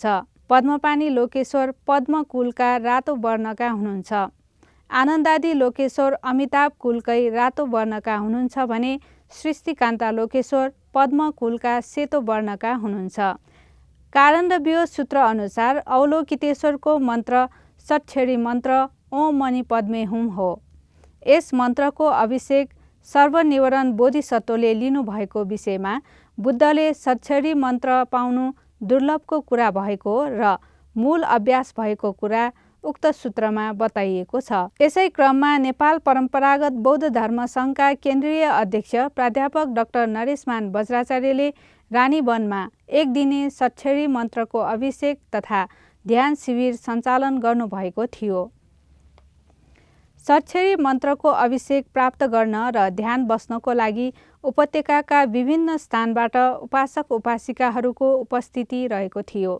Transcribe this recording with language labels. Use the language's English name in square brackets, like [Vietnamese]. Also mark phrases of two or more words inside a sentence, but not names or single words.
[Nepali] पद्मपाणि लोकेश्वर पद्म कुलका रातो वर्णका हुनुहुन्छ। आनन्दादि लोकेश्वर अमिताभ कुलकै रातो वर्णका हुनुहुन्छ भने सृष्टिकान्ता लोकेश्वर पद्म कुलका सेतो वर्णका हुनुहुन्छ। कारणव्यूह सूत्र अनुसार अवलोकितेश्वरको मन्त्र सटछेरी मन्त्र [Sanskrit] ओम मणि पद्मे हुम [Nepali] हो। यस मन्त्रको अभिषेक सर्वनिवारण बोधिसत्वले लिनुभएको विषयमा बुद्धले सटछेरी मन्त्र पाउनु दुर्लभको कुरा भएको र मूल अभ्यास भएको कुरा उक्त सूत्रमा बताइएको छ। यसै क्रममा नेपाल परम्परागत बौद्ध धर्म सङ्घका केन्द्रीय अध्यक्ष प्राध्यापक डाक्टर नरेशमान बज्राचार्यले रानीवनमा 1 दिने सटछेरी मन्त्रको अभिषेक तथा ध्यान शिविर सञ्चालन गर्नुभएको थियो। सटछेरी मन्त्रको अभिषेक प्राप्त गर्न र ध्यान बस्नको लागि उपत्यकाका विभिन्न स्थानबाट उपासक उपासिकाहरूको उपस्थिति रहेको थियो।